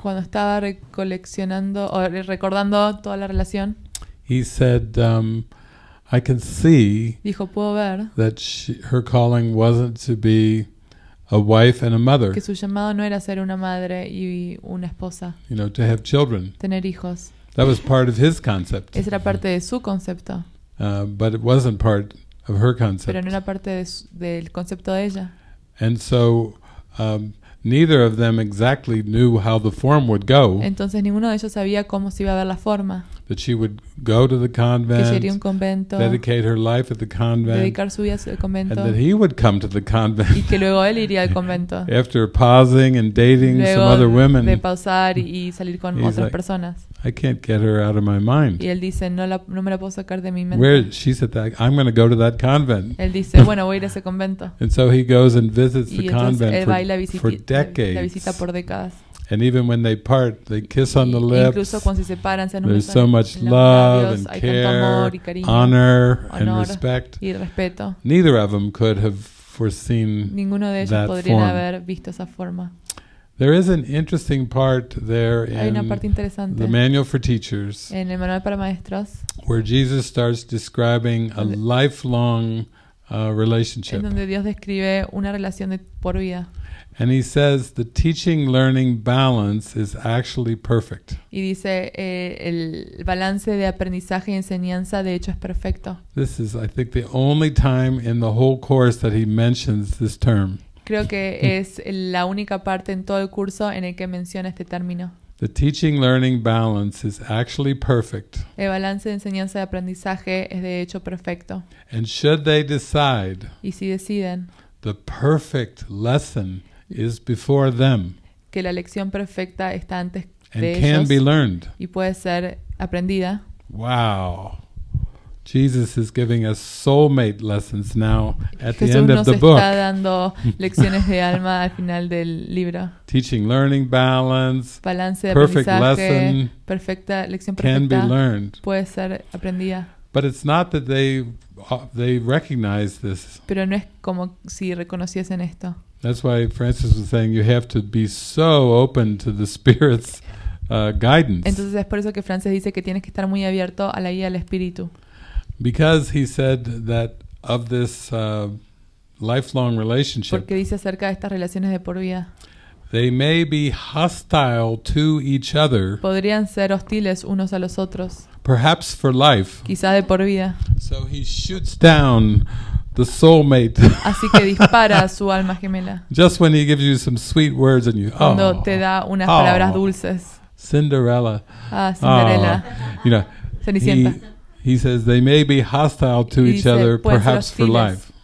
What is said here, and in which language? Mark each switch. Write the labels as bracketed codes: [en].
[es] cuando estaba recoleccionando o recordando toda la relación, [en] he said, I can see [es] dijo, puedo ver [en] that her calling wasn't to be a wife and a mother. [es] Que su llamado no era ser una madre y una esposa. [en] You know, to have children. [es] Tener hijos. [en] That was part of his concept. [es] Esa era parte de su concepto. [en] But it wasn't part of her concept. [es] Pero no era parte del concepto de ella. [en] And so neither of them exactly knew how the form would go. [es] Entonces ninguno de ellos sabía cómo se iba a ver la forma. [en] That she would go to the convent, [es] que sería un convento, [en] dedicate her life at the convent, [es] dedicar su vida al convento, [en] and that he would come to the convent. [es] Y que luego él iría al convento. [en] After pausing and dating [es] luego [en] some other women, [es] de pausar y salir con otras personas. [en] I can't get her out of my mind. [es] Y él dice, no me la puedo sacar de mi mente. [en] Where she said that I'm going to go to that convent. [es] Él dice, bueno, voy a ir a ese convento. [en] And so he goes and visits the convent [es] él va y [en] for decades. [es] La visita por décadas. [en] And even when they part, they kiss on the lips. [es] Incluso cuando se separan, se [en] There's so much love and care, honor and respect. [es] Y respeto. [en] Neither of them could have foreseen [es] Ninguno de ellos [en] that [es] podrían [en] form. [es] haber visto esa forma. [en] There is an interesting part there in the Manual for Teachers, [es] en el manual para maestros, [en] where Jesus starts describing a lifelong relationship. [es] En donde Dios describe una relación de por vida. [en] And he says the teaching-learning balance is actually perfect. [es] Y dice el balance de aprendizaje y enseñanza de hecho es perfecto. [en] This is, I think, the only time in the whole course that he mentions this term. [es] Creo que es la única parte en todo el curso en el que menciona este término. [en] The teaching-learning balance is actually perfect. [es] El balance de enseñanza y aprendizaje es de hecho perfecto. [en] And should they decide, [es] y si deciden, [en] the perfect lesson is before them. [es] Que la lección perfecta está antes [en] and [es] de [en] can [es] ellos [en] be learned. [es] Y puede ser aprendida. [en] Wow. Jesus is giving us soulmate lessons now at [es] Jesús [en] the end of the book. [es] Jesús nos está dando lecciones de alma al final del libro. [en] Teaching, learning, balance, [es] balance de [en] perfect [es] aprendizaje, [en] lesson [es] perfecta, lección [en] can [es] perfecta [en] be learned. [es] Puede ser aprendida. [en] But it's not that they recognize this. [es] Pero no es como si reconociesen esto. [en] That's why Francis was saying you have to be so open to the Spirit's guidance. [es] Entonces es por eso que Francis dice que tienes que estar muy abierto a la guía del Espíritu. [en] Because he said that of this lifelong relationship, [es] porque dice acerca de estas relaciones de por vida, [en] they may be hostile to each other, [es] podrían ser hostiles unos a los otros, [en] perhaps for life. [es] quizá de por vida. [en] So he shoots down the soulmate. [es] Así que dispara a su alma gemela. [en] Just when he gives you some sweet words and you, [es] cuando te da unas palabras dulces. [en] Cinderella. Cinderella. You know, [es] Cenicienta. [en] He says they may be hostile to each other, perhaps for life.